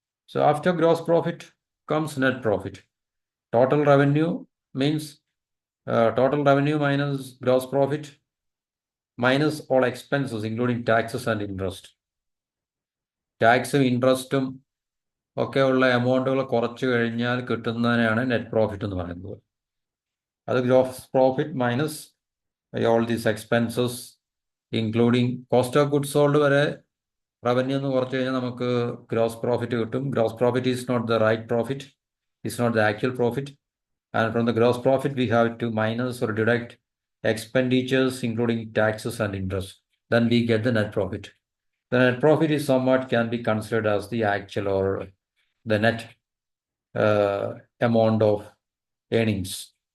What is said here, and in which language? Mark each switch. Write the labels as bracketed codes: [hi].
[en] So after gross profit comes net profit. Total revenue means total revenue minus gross profit minus all expenses including taxes and interest. [ml] ടാക്സും ഇൻട്രസ്റ്റും ഒക്കെ ഉള്ള എമൗണ്ടുകൾ കുറച്ച് കഴിഞ്ഞാൽ കിട്ടുന്നതിനാണ് net profit എന്ന് പറയുന്നത്. [en] അത് gross profit minus all these expenses including cost of goods sold വരെ [ml] revenue എന്ന് കുറച്ച് കഴിഞ്ഞാൽ നമുക്ക് ഗ്രോസ് പ്രോഫിറ്റ് കിട്ടും. [en] Gross profit is not the right profit, is not the actual profit. And from the gross profit, we have to minus or deduct expenditures, including taxes and interest. Then we get the net profit. The net profit is somewhat can be considered as the actual or the net amount of earnings.